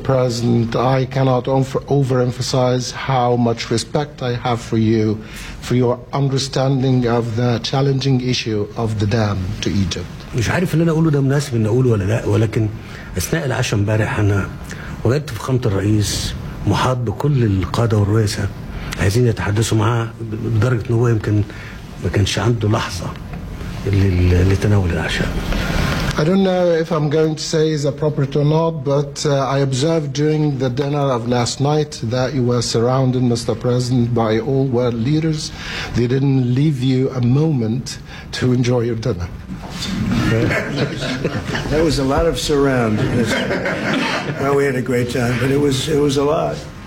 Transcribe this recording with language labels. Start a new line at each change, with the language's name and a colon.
English: President, I cannot overemphasize how much respect I have for you, for your understanding of the challenging issue of the dam to Egypt.
Arabic: مش عارف اللي انا اقوله ده مناسب ان اقوله ولا لا, ولكن اثناء العشاء امبارح انا وجدت فخامة الرئيس محاط بكل القادة والرؤساء عايزين يتحدثوا معاه بدرجة ان هو يمكن ما كانش عنده لحظة لتناول العشاء.
English: I don't know if I'm going to say is appropriate or not, but I observed during the dinner of last night that you were surrounded, Mr. President, by all world leaders. They didn't leave you a moment to enjoy your dinner. That was a lot of surround. Well, we had a great time, but it was a lot.